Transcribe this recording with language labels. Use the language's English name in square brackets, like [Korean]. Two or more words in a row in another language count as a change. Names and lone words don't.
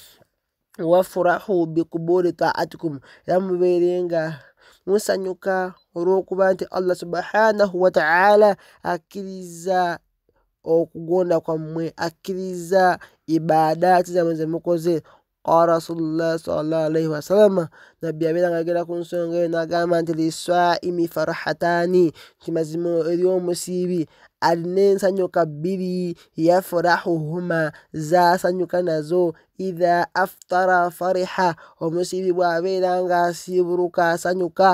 [Arabic] وافرحوا بقبول طاعتكم, [Ganda] era mubeere nga musanyuka olw'okuba nti [Arabic] الله سبحانه وتعالى [Ganda] akkiriza okugonda kwammwe, akkiriza ibadaati zammwe ze mukoze. [Arabic] قال رسول الله صلى الله عليه وسلم, [Ganda] nabbi yabeera nga ayogera ku nsonga eyo n'agamba nti [Arabic] للصائم فرحتان, [Ganda] nti mazima eri omusiibi alina ensanyuka bbiri, yafurahuhuma, zaasanyuka nazo. [Arabic] إذا أفطر فرح, [Ganda] omusiibi bw'abeera nga asiibuluka asanyuka.